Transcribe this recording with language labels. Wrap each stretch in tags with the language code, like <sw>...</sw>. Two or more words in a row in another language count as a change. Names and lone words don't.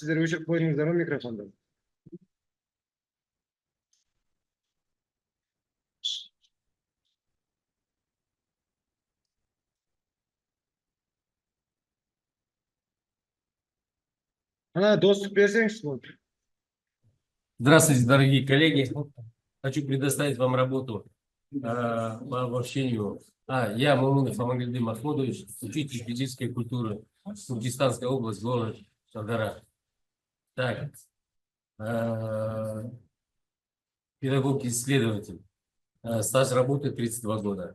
<kk>Сіздер өшіріп қойдыңыздар ма микрофонды? Ана, доступ берсеңіз болды.</kk> <ru>Здравствуйте, дорогие коллеги. Хочу предоставить вам работу по обобщению. Я Мамунов Амангельды Махмудович, учитель физической культуры, Туркестанская область, город Шардара. Так, педагог-исследователь, стаж работы 32 года.</ru>